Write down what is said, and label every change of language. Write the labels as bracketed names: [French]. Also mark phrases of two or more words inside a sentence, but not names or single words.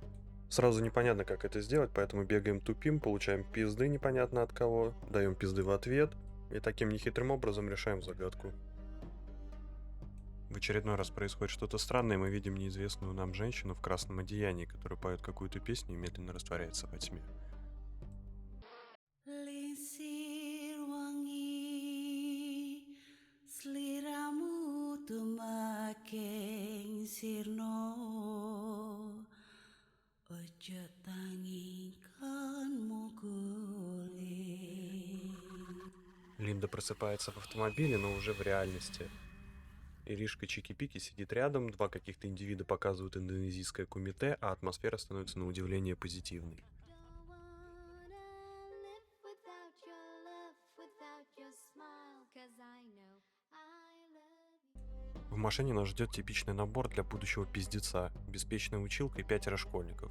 [Russian] Сразу непонятно, как это сделать, поэтому бегаем тупим, получаем пизды непонятно от кого, даем пизды в ответ и таким нехитрым образом решаем загадку. В очередной раз происходит что-то странное, и мы видим неизвестную нам женщину в красном одеянии, которая поет какую-то песню и медленно растворяется во тьме. [Javanese] Lisir wangi sliramu tumaking sirno ojo tangingkan mukuli. [Russian] Линда просыпается в автомобиле, но уже в реальности. Иришка Чики-Пики сидит рядом, два каких-то индивида показывают индонезийское кумите, а атмосфера становится на удивление позитивной. В машине нас ждет типичный набор для будущего пиздеца, беспечная училка и 5 школьников.